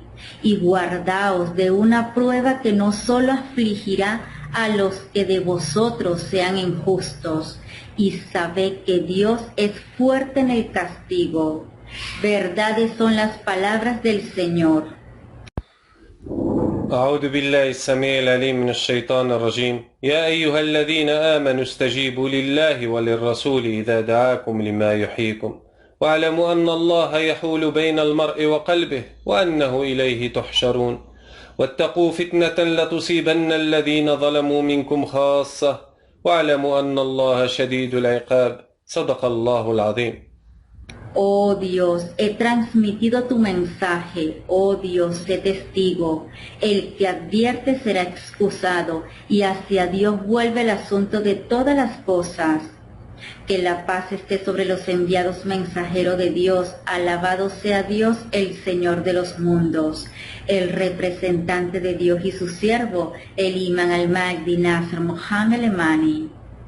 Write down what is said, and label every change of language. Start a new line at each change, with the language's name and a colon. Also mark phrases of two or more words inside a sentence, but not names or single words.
Spanish: Y guardaos de una prueba que no solo afligirá a los que de vosotros sean injustos, y sabed que Dios es fuerte en el castigo. Verdades son las palabras del Señor.
Arabic: أعوذ بالله السميع العليم من الشيطان الرجيم يا أيها الذين آمنوا استجيبوا لله وللرسول إذا دعاكم لما يحييكم واعلموا أن الله يحول بين المرء وقلبه وأنه إليه تحشرون واتقوا فتنة لتصيبن الذين ظلموا منكم خاصة واعلموا أن الله شديد العقاب صدق الله العظيم.
Spanish: Oh Dios, he transmitido tu mensaje, oh Dios, sé testigo. El que advierte será excusado, y hacia Dios vuelve el asunto de todas las cosas. Que la paz esté sobre los enviados mensajeros de Dios, alabado sea Dios, el Señor de los mundos, el representante de Dios y su siervo, el imán al-Mahdi Nasr Mohammed Lemani.